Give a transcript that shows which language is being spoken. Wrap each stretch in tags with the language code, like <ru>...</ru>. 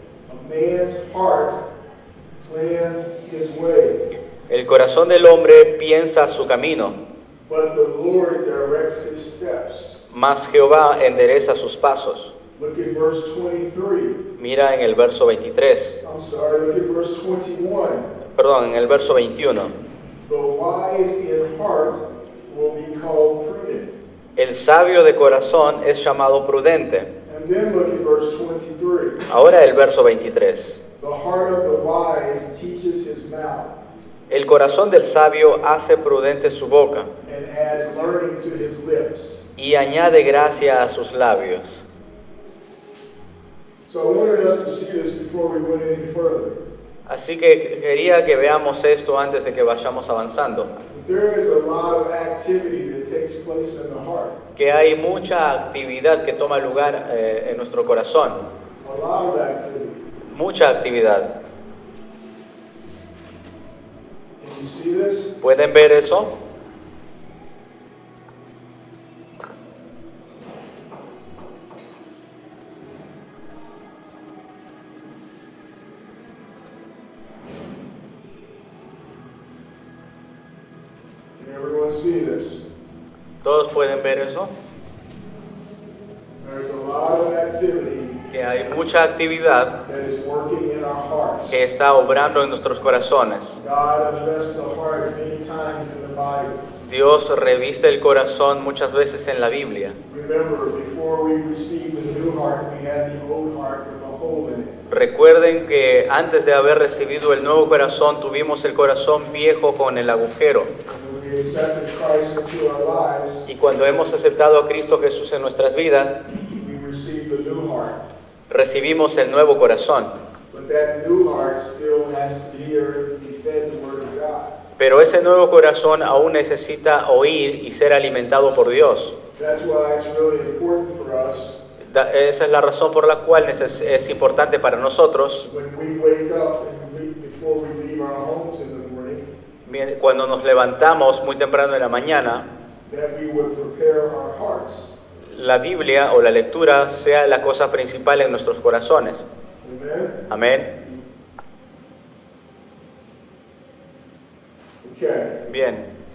<en>A man's heart plans his way,</en> <es>El corazón del hombre piensa su camino,</es> <en>but the Lord directs his steps.</en> <es>mas Jehová endereza sus pasos.</es> <en>Look at verse 23.</en> <es>Mira en el verso 23,</es> <en>I'm sorry, look at verse 21.</en> <es>perdón, en el verso 21.</es> <en>The wise in heart will be called prudent.</en> <es>El sabio de corazón es llamado prudente.</es> <en>And then look at verse 23.</en> <es>Ahora el verso 23.</es> <en>The heart of the wise teaches his mouth</en> <es>El corazón del sabio hace prudente su boca</es> <en>and adds learning to his lips.</en> <es>y añade gracia a sus labios.</es> <en>So I wanted us to see this before we went any further.</en> <es>Así que quería que veamos esto antes de que vayamos avanzando.</es> <en>There is a lot of activity that takes place in the heart.</en> <es>Que hay mucha actividad que toma lugar en nuestro corazón.</es> <en>A lot of activity.</en> <es>Mucha actividad.</es> <en>Can you see this?</en> <es>¿Pueden ver eso?</es> <en>Can everyone see this?</en> <es>¿Todos pueden ver eso?</es> <en>There's a lot of activity</en> <es>Que hay mucha actividad</es> <en>that is working in our hearts.</en> <es>que está obrando en nuestros corazones.</es> <en>God addressed the heart many times in the Bible.</en> <es>Dios reviste el corazón muchas veces en la Biblia.</es> <en>Remember, before we received the new heart, we had the old heart with a hole in it.</en> <es>Recuerden que antes de haber recibido el nuevo corazón tuvimos el corazón viejo con el agujero.</es> <en>And when we accepted Christ into our lives,</en> <es>Y cuando hemos aceptado a Cristo Jesús en nuestras vidas,</es> <en>we received the new heart.</en> <es>recibimos el nuevo corazón.</es> <en>But that new heart still has to hear and be fed the Word of God.</en> <es>Pero ese nuevo corazón aún necesita oír y ser alimentado por Dios.</es> <en>That's why it's really important for us</en> <es>Esa es la razón por la cual es importante para nosotros</es> <en>when we wake up and before we leave homes in the morning,</en> <es>cuando nos levantamos muy temprano en la mañana,</es> <en>that we would prepare our hearts.</en> <es>la Biblia o la lectura sea la cosa principal en nuestros corazones.</es> <en>Amen?</en> <es>Amén.</es> <en>Okay.</en> <es>Bien.</es>